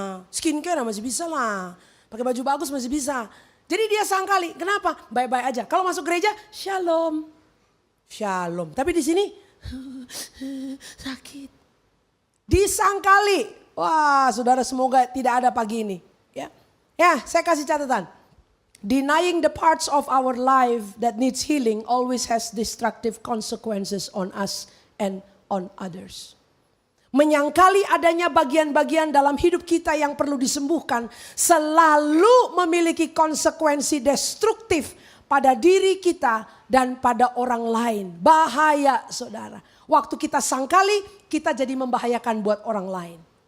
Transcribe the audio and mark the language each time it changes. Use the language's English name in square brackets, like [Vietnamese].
[Indonesian] Skincare masih bisa lah. Pakai baju bagus masih bisa. Jadi dia sangkali. Kenapa? Baik-baik aja. Kalau masuk gereja, shalom. Shalom. Tapi di sini sakit. Disangkali. Wah saudara semoga tidak ada pagi ini. Ya saya kasih catatan. [English] Denying the parts of our life that needs healing always has destructive consequences on us and on others. [Indonesian] Menyangkali adanya bagian-bagian dalam hidup kita yang perlu disembuhkan selalu memiliki konsekuensi destruktif pada diri kita dan pada orang lain. Bahaya saudara. Waktu kita sangkali kita jadi membahayakan buat orang lain.